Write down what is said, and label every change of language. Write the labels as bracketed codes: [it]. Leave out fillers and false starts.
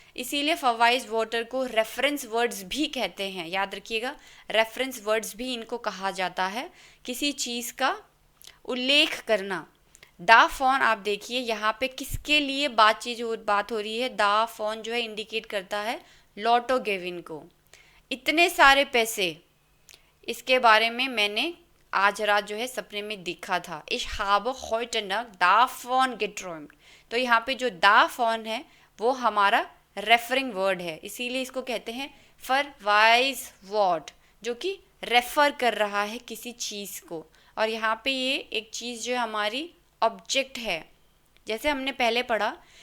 [hi] इसीलिए फरवाइज वाटर को reference words भी कहते हैं, याद रखिएगा, रेफरेंस वर्ड्स भी इनको कहा जाता है, किसी चीज़ का उल्लेख करना। द फोन आप देखिए यहाँ पे किसके लिए बात हो रही है? द फोन जो है इंडिकेट करता है लॉटो गिविन को। इतने सारे पैसे, इसके बारे में मैंने आज रात जो है सपने में देखा था। [de] Ich habe heute Nacht davon geträumt। [hi] तो यहाँ पे जो द फोन है वो हमारा रेफरिंग वर्ड है, इसीलिए इसको कहते हैं फरवाइज वर्ड, जो कि रेफर कर रहा है किसी चीज़ को। और यहाँ पे ये एक चीज़ जो हमारी ऑब्जेक्ट है, जैसे हमने पहले पढ़ा